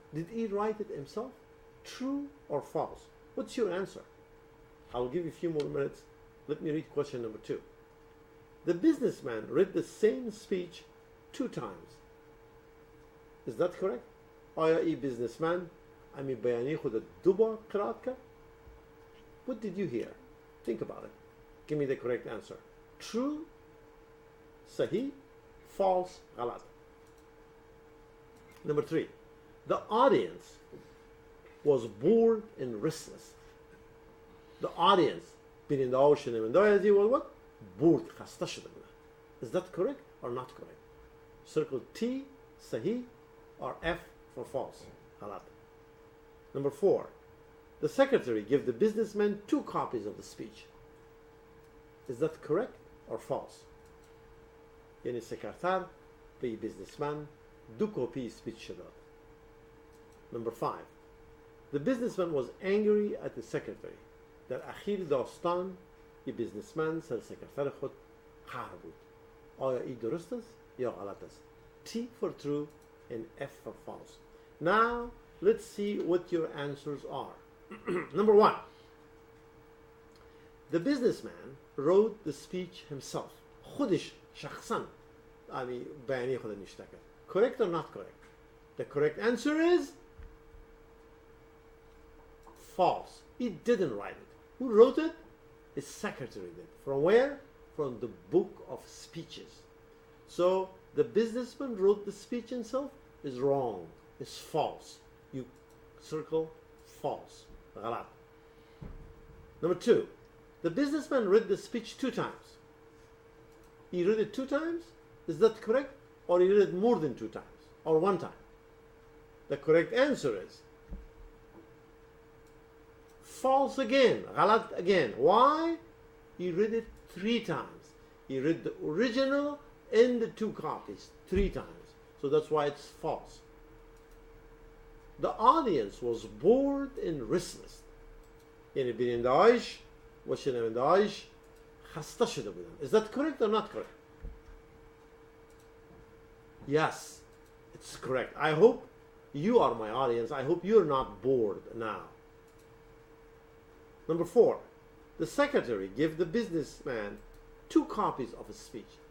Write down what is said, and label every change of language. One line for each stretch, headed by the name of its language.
English: Did he write it himself? True or false? What's your answer? I'll give you a few more minutes. Let me read question number 2. The businessman read the same speech 2 times. Is that correct?
Persian: آیا این businessman امی بیانیه خود 2 بار قرائت کرد؟
English: What did you hear? Think about it. Give me the correct answer. True, صحیح, false, غلط. Number 3. The audience was bored and restless. The audience,
Persian: بیننده ها و شنونده های از این what? Bored, خسته شده بودن.
English: Is that correct or not correct? Circle T, صحیح, or F for false, غلط. Number 4. The secretary gave the businessman 2 copies of the speech. Is that correct or false?
Persian: یعنی سکرتر به businessman 2 کپی speech داد.
English: Number 5. The businessman was angry at the secretary.
Persian: در اخیر داستان این businessman سر سکرتر خود قهر بود. آیا این درست است یا غلط است؟
English: T for true and F for false. Now let's see what your answers are. Number 1. The businessman wrote the speech himself.
Persian: خودش شخصا بیانیه خود نوشته کرد.
English: Correct or not correct? The correct answer is false. He didn't write it. Who wrote it? His secretary did. From where? From the book of speeches. So the businessman wrote the speech himself is wrong. It's false. You circle false. غلط. Number 2. The businessman read the speech 2 times. He read it 2 times? Is that correct? Or he read it more than 2 times? Or 1 time? The correct answer is false again. غلط again. Why? He read it 3 times. He read the original and the 2 copies 3 times. So that's why it's false. The audience was bored and restless.
Persian: یعنی بیننده‌هایش و شنونده‌هایش خسته شده بودن.
English: Is that correct or not correct? Yes, it's correct. I hope you are my audience. I hope you're not bored now. Number 4. The secretary gave the businessman 2 copies of his speech.